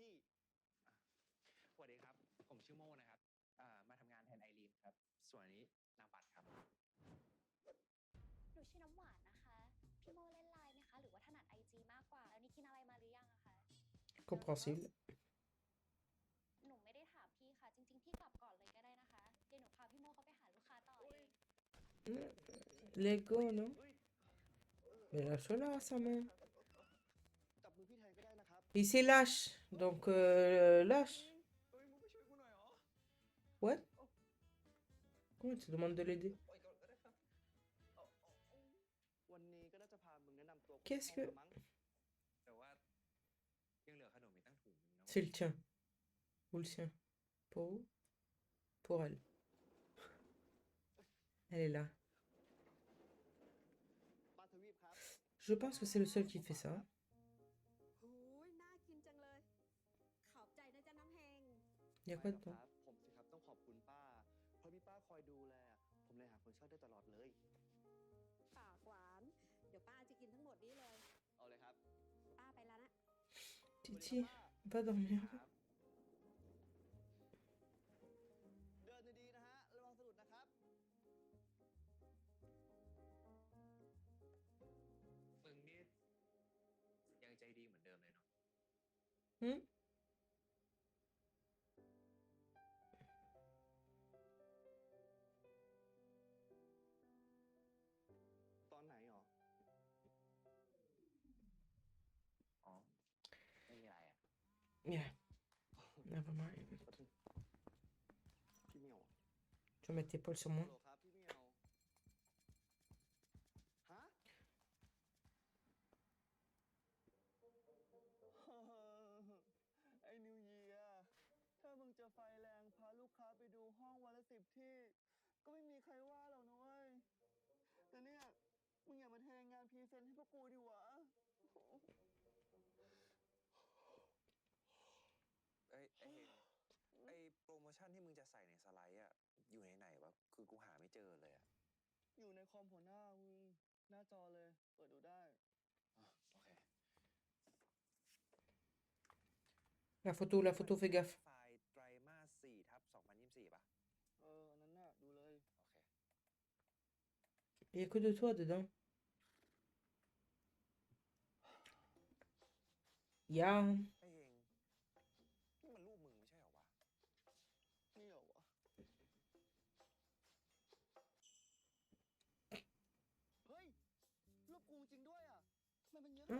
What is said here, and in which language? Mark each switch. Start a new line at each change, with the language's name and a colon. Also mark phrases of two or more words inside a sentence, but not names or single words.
Thai: สวัสดีครับ ผมชื่อโม่นะครับมาทำงานแทนไอรีนครับ ส่วนอันนี้นามบัตรครับ หนูชื่อน้ำหวานนะคะ พี่โมเล่นไลน์ไหมคะ หรือว่าถนัดไอจีมากกว่า แล้วนี่กินอะไรมาหรือยังอะคะ
French: Compréhensible.
Thai: หนูไม่ได้ถามพี่ค่ะ จริงๆ พี่กลับก่อนเลยก็ได้นะคะ เดี๋ยวหนูพาพี่โมเขาไปหาลูกค้าต่อเอง
French: Lego, non? Mais lâche-la, sa main.
Thai: จับมือพี่แทนก็ได้นะครับ
French: Il s'est lâche. Donc, lâche.
Thai: เฮ้ย มึงไม่ช่วยกูหน่อยเหรอ
English: What?
French: Comment tu demandes de l'aider?
Thai: ปล่อยก่อนก็ได้ครับวันนี้ก็น่าจะพามึงแนะนำตัวคน
French: Qu'est-ce
Thai: ห้อง
French: que.
Thai: ละมั้ง แต่ว่ายังเหลือขนมอีกตั้งถุงนึงนะ
French: C'est le tien. Ou le sien? Pour elle. Elle est là.
Thai: ปาทวีปครับ
French: Je pense que c'est le seul qui fait ça.
Thai: หูยน่ากินจังเลย ขอบใจนะจ๊ะน้ำแหง
French: Il y a
Thai: ไม่
French: quoi
Thai: หรอกค
French: dedans?
Thai: รับ ผมสิครับ ต้องขอบคุณป้า เพราะมีป้าคอยดูแล ผมเลยหาคนเช่าได้ตลอดเลย ปากหวาน เดี๋ยวป้าจะกินทั้งหมดนี้เลย เอาเลยครับ ป้าไปแล้วนะ
French: Titi, va dormir.
Thai: ครับ เดินดีๆนะฮะ ระวังสะดุดนะครับ มึงนี่ยังใจดีเหมือนเดิมเลยเนาะ Hmm? ตอนไหนหรอ อ๋อ ไม่มีอะไรอ่ะ
English: Yeah. Never mind.
Thai: พี่เหมียว
French: Tu vas mettre tes épaules sur
Thai: ฮัล
French: moi.
Thai: โหลครับ พี่เหมียว ฮะ ไอ้นิวเยียร์ถ้ามึงจะไฟแรงพาลูกค้าไปดูห้องวันละ10 ที่ ก็ไม่มีใครว่าหรอกนะเว้ยมึงอย่ามาแทงงานพรีเซนต์ให้พวกกูดิวะ เอ้ยไอเฮงไอโปรโมชั่นที่มึงจะใส่ในสไลด์อะอยู่ในไหนวะคือกูหาไม่เจอเลยอะ อยู่ในคอมหัวหน้ามึง หน้าจอเลย เปิดดูได้ โอเค
French: La photo, fais gaffe.
Thai: ไฟล์ไตรมาส4/2024ป่ะ อันนั้นน่ะ ดูเลย โอเค
French: Il y a que de toi dedans. Ya.
Thai: ไอเฮงนี่มันรูปมึงไม่ใช่เหรอวะ นี่เหรอวะ เฮ้ย รูปกูจริงด้วยอ่ะ มันเป็นเยอะขนาด